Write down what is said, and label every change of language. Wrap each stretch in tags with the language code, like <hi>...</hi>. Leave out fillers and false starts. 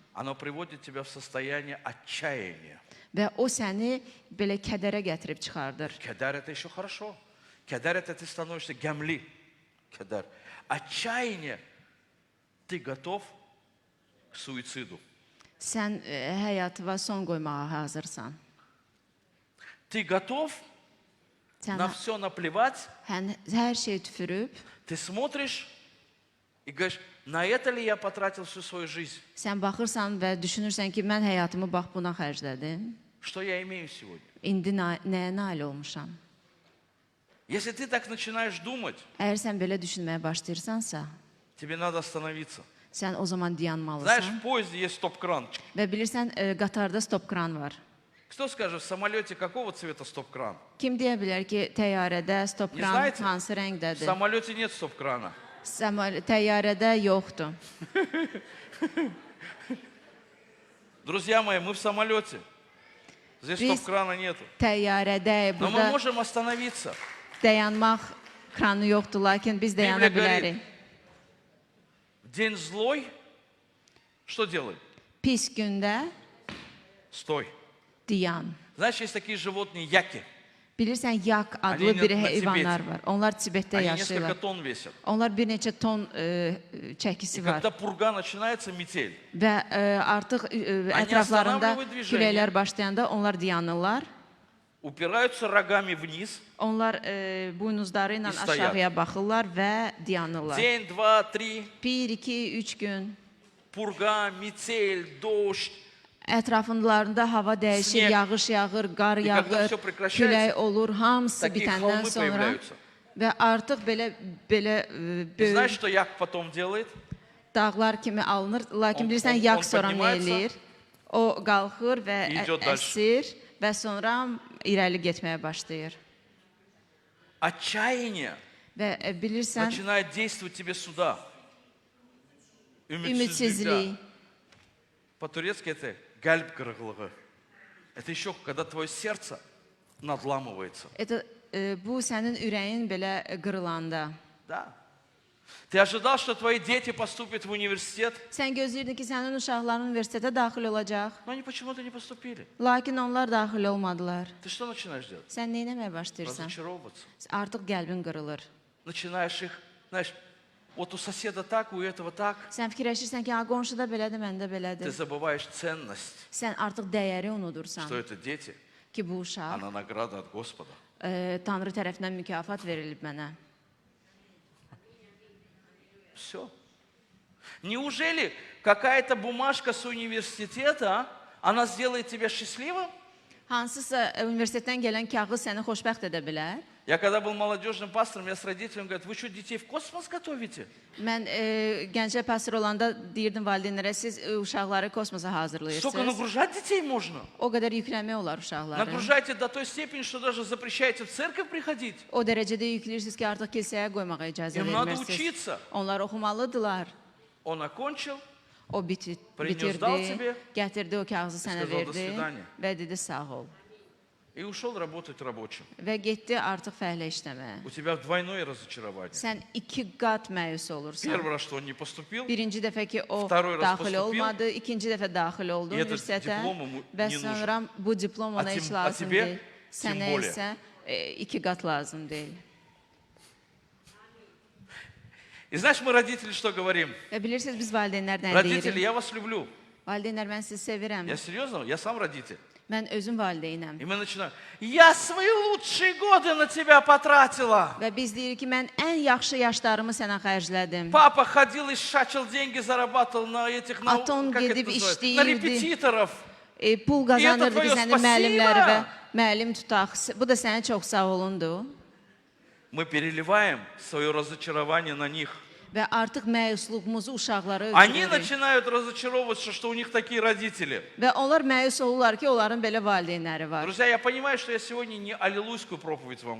<ru>Оно приводит тебя в состояние отчаяния.</ru> <az>Və o səni belə kədərə gətirib çıxardır.</az> <ru>Кедар это еще хорошо. Кедар это ты становишься гамли. Кедар. Отчаяние. Ты готов к суициду.</ru> <az>Sən həyatına son qoymağa hazırsan.</az> <ru>Ты готов</ru> <az>Sən</az> <ru>на все наплевать.</ru> <az>hər şey tüfürüb,</az> <ru>Ты смотришь и говоришь, на это ли я потратил всю свою жизнь?</ru> <az>sən baxırsan və düşünürsən ki, mən həyatımı bax buna xərclədim.</az> <ru>Что я имею сегодня?</ru> <az>İndi nəyə nail olmuşam?</az> <ru>Если ты так начинаешь думать,</ru> <az>Əgər sən belə düşünməyə başlayırsansa,</az> <ru>тебе надо остановиться.</ru> <az>sən o zaman</az> <ru>Знаешь,</ru> <az>dayanmalısan.</az> <ru>в поезде есть стоп-кран.</ru> <az>Və bilirsən, qatarda stop kran var.</az> <ru>Кто скажет, в самолете какого цвета стоп-кран?</ru> <az>Kim deyə bilər ki, təyyarədə stop</az> <ru>Не</ru> <az>kran</az> <ru>знаете?</ru> <az>hansı</az> <ru>В</ru> <az>rəngdədir?</az> <ru>самолете нет стоп-крана.</ru> <az>Təyyarədə yoxdur.</az> <ru>Друзья мои, мы в самолете. Здесь</ru> <az>Biz-</az> <ru>стоп-крана нету.</ru> <az>Təyyarədə</az> <ru>Но мы</ru> <az>burada</az> <ru>можем остановиться.</ru> <az>dayanmaq kranı yoxdur, lakin biz dayana</az> <ru>Biblia говорит,</ru> <az>bilərik.</az> <ru>В день злой, что делай?</ru> <az>Pis gündə</az> <ru>Стой.</ru> <az>dayan.</az> <ru>Знаешь, есть такие животные, яки.</ru> <az>Bilirsən, yak adlı</az> <ru>Они</ru> <az>bir</az> <ru>на</ru> <az>heyvanlar</az> <ru>Tibete.</ru> <az>var. Onlar Tibetdə</az> <ru>Они несколько</ru> <az>yaşayırlar.</az> <ru>тонн весят.</ru> <az>Onlar bir neçə ton çəkisi</az> <ru>И</ru> <az>var.</az> <ru>когда пурга начинается, метель,</ru> <az>Və artıq ətraflarında</az> <ru>останавливают движение. küləklər başlayanda onlar dayanırlar. упираются рогами вниз.</ru> <az>Onlar buynuzları ilə İstəyər. aşağıya baxırlar və dayanırlar.</az> <ru>День, два, три,</ru> <az>1, 2, 3 gün</az> <ru>пурга, метель, дождь.</ru> <az>ətraflarında hava dəyişir,</az> <ru>Sneg.</ru> <az>yağış yağır, qar</az> <ru>И когда</ru> <az>yağır,</az> <ru>всё прекращается,</ru> <az>külək olur, hamısı</az> <ru>такие</ru> <az>bitəndən</az> <ru>холмы</ru> <az>sonra</az> <ru>появляются.</ru> <az>və artıq belə</az> <ru>И</ru> <az>böyük</az> <ru>знаешь, что як потом делает?</ru> <az>dağlar kimi alınır. Lakin</az> <ru>On-</ru> <az>bilirsən,</az> <ru>on-</ru> <az>yağ</az> <ru>on</ru> <az>sonra nə</az> <ru>поднимается,</ru> <az>eləyir? O qalxır və</az> <ru>идет дальше.</ru> <az>əsir və sonra irəli getməyə başlayır.</az> <ru>Отчаяние</ru> <az>Və bilirsən,</az> <ru>начинает действовать тебе сюда.</ru> <az>ümidsizlik,</az> <ru>По-турецки это</ru> <az>гальб кырыгылыгы.</az> <ru>Это еще когда твое сердце надламывается.</ru> <az>bu sənin ürəyin belə qırılanda.</az> <ru>Да. Ты ожидал, что твои дети поступят в университет,</ru> <az>Sən gözləyirdin ki, sənin uşaqların universitetə daxil olacaq.</az> <ru>но они почему-то не поступили.</ru> <az>Lakin onlar daxil olmadılar.</az> <ru>Ты что начинаешь делать?</ru> <az>Sən nə etməyə başlayırsan?</az> <ru>Разочаровываться.</ru> <az>Artıq qəlbin qırılır.</az> <ru>Начинаешь их, знаешь, вот у соседа так, у этого так.</ru> <az>Sən fikirləşirsən ki, ha qonşuda belədir, məndə</az> <ru>Ты</ru> <az>belədir.</az> <ru>забываешь ценность,</ru> <az>Sən artıq dəyəri unudursan</az> <ru>что это дети,</ru> <az>ki, bu uşaq</az> <ru>она награда от Господа.</ru> <az>Tanrı tərəfindən mükafat verilib mənə.</az> <ru>Все. Неужели какая-то бумажка с университета, она сделает тебя счастливым?</ru> <az>Hansısa universitetdən gələn kağız səni xoşbəxt edə bilər.</az> <ru>Я когда был молодежным пастором, я с родителями говорю, вы что, детей в космос готовите?</ru> <az>Mən gəncə pastor olanda deyirdim valideynlərə, siz uşaqları kosmosa</az> <ru>Столько</ru> <az>hazırlayırsınız.</az> <ru>нагружать детей можно.</ru> <az>O qədər yükləmək olar uşaqları.</az> <ru>Нагружаете до той степени, что даже запрещаете в церковь приходить.</ru> <az>O dərəcədə yükləyirsiniz ki, artıq kilsəyə qoymağa icazə</az> <ru>Им надо</ru> <az>vermirsiniz.</az> <ru>учиться.</ru> <az>Onlar oxumalıdırlar.</az> <ru>Он окончил,</ru> <az>O</az> <ru>Принес, дал</ru> <az>bitirdi,</az> <ru>тебе,</ru> <az>gətirdi o kağızı sənə</az> <ru>сказал, «До</ru> <az>verdi</az> <ru>свидания».</ru> <az>və dedi sağ ol.</az> <ru>и ушел работать рабочим.</ru> <az>Və getdi artıq fəhlə işləməyə.</az> <ru>У тебя двойное разочарование.</ru> <az>Sən 2 qat məyus olursan.</az> <ru>Первый раз, что он не поступил,</ru> <az>Birinci dəfə ki, o</az> <ru>Vторой раз</ru> <az>daxil olmadı, ikinci dəfə daxil oldu</az> <ru>и этот</ru> <az>universitetə</az> <ru>диплом ему</ru> <az>və</az> <ru>не</ru> <az>sonra bu diplom ona heç a lazım</az> <ru>тебе</ru> <az>deyil.</az> <ru>тем</ru> <az>Sənə</az> <ru>более.</ru> <az>isə 2 qat lazım deyil.</az> <ru>И знаешь, мы, родители, что говорим?</ru> <az>Və bilirsiniz, biz valideynlərdən</az> <ru>Родители,</ru> <az>deyirik.</az> <ru>я вас люблю.</ru> <az>Valideynlər, mən sizi sevirəm.</az> <ru>Я серьезно, я сам родитель.</ru> <az>Mən özüm valideynəm.</az> <ru>И мы начинаем, я свои лучшие годы на тебя потратила.</ru> <az>Və biz deyirik ki, mən ən yaxşı yaşlarımı sənə xərclədim.</az> <ru>Папа ходил и шачил деньги, зарабатывал на этих, на,</ru> <az>Atan</az> <ru>как это</ru> <az>gedib</az> <ru>называется,</ru> <az>işləyirdi.</az> <ru>на репетиторов.</ru> <az>Pul qazanırdı ki,</az> <ru>твое</ru> <az>sənin müəllimləri və</az> <ru>спасибо.</ru> <az>müəllim tutaq. Bu da sənə çox sağ olundu.</az> <ru>Мы переливаем свое разочарование на них.</ru> <az>Və artıq məyusluğumuzu uşaqlara</az> <ru>Они</ru> <az>ötürürük.</az> <ru>начинают разочаровываться, что у них такие родители.</ru> <az>Və onlar məyus olurlar ki, onların belə valideynləri var.</az> <ru>Друзья, я понимаю, что я сегодня не аллилуйскую проповедь вам</ru>